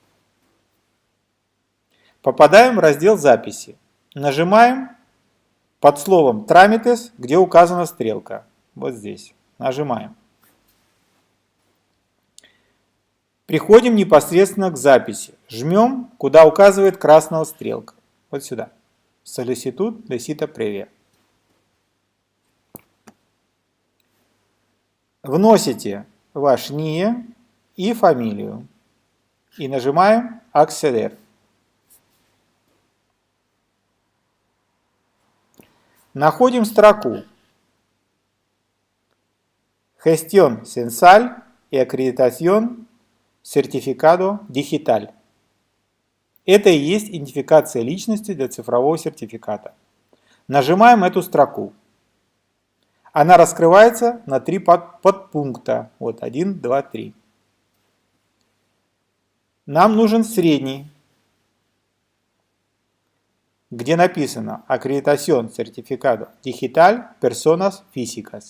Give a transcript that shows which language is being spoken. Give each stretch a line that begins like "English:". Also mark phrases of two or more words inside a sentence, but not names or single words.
Russian: Попадаем в раздел записи. Нажимаем под словом Trámites, где указана стрелка. Вот здесь. Нажимаем. Приходим непосредственно к записи. Жмем, куда указывает красная стрелка. Вот сюда.
Spanish: Solicitud de cita previa.
Russian: Вносите ваш НИИ и фамилию. И нажимаем Acceder. Находим строку
Spanish: Gestión censal y acreditación certificado digital.
Russian: Это и есть идентификация личности для цифрового сертификата. Нажимаем эту строку. Она раскрывается на 3 подпункта. Вот 1, 2, 3. Нам нужен средний, где написано
Spanish: Acreditación Certificado Digital Personas Físicas.